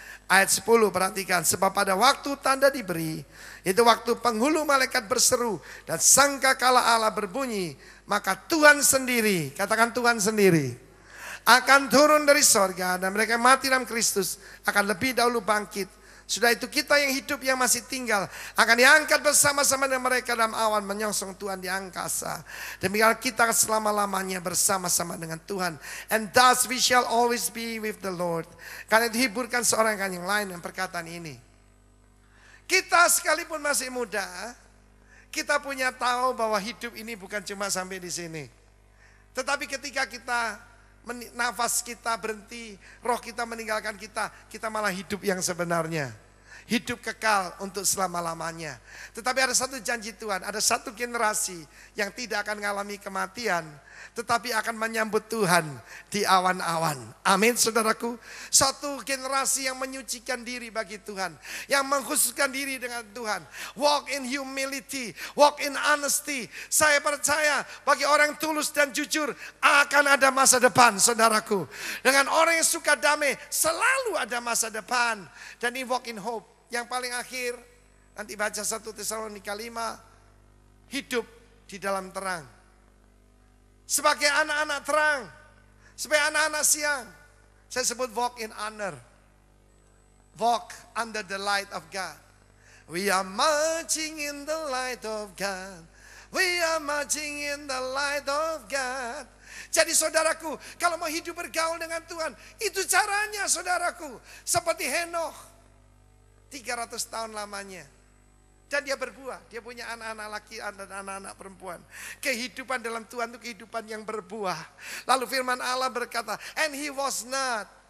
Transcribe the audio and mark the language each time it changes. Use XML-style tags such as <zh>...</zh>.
<id>Ayat 10 perhatikan, sebab pada waktu tanda diberi, itu waktu penghulu malaikat berseru dan sangkakala Allah berbunyi, maka Tuhan sendiri, katakan Tuhan sendiri, akan turun dari sorga dan mereka yang mati dalam Kristus akan lebih dahulu bangkit. Sudah itu kita yang hidup yang masih tinggal akan diangkat bersama-sama dengan mereka dalam awan menyongsong Tuhan di angkasa. Demikian kita selama-lamanya bersama-sama dengan Tuhan.</id> <en>And thus we shall always be with the Lord.</en> <id>Karena itu hiburkan seorang yang lain yang perkataan ini. Kita sekalipun masih muda, kita punya tahu bahwa hidup ini bukan cuma sampai di sini. Tetapi ketika nafas kita berhenti, roh kita meninggalkan kita, kita malah hidup yang sebenarnya. Hidup kekal untuk selama-lamanya. Tetapi ada satu janji Tuhan, ada satu generasi yang tidak akan mengalami kematian, tetapi akan menyambut Tuhan di awan-awan. Amin saudaraku. Satu generasi yang menyucikan diri bagi Tuhan, yang mengkhususkan diri dengan Tuhan.</id> <en>Walk in humility, walk in honesty.</en> <id>Saya percaya bagi orang tulus dan jujur akan ada masa depan saudaraku. Dengan orang yang suka damai selalu ada masa depan. Dan ini</id> <en>walk in hope.</en> <id>Yang paling akhir, nanti baca 1 Tesalonika 5, hidup di dalam terang. Sebagai anak-anak terang, sebagai anak-anak siang, saya sebut</id> <en>walk in honor. Walk under the light of God. We are marching in the light of God. We are marching in the light of God.</en> <id>Jadi saudaraku, kalau mau hidup bergaul dengan Tuhan, itu caranya saudaraku. Seperti Henokh, 300 tahun lamanya. Dan dia berbuah, dia punya anak-anak laki dan anak-anak perempuan. Kehidupan dalam Tuhan itu kehidupan yang berbuah. Lalu firman Allah berkata,</id> <en>and he was not.</en>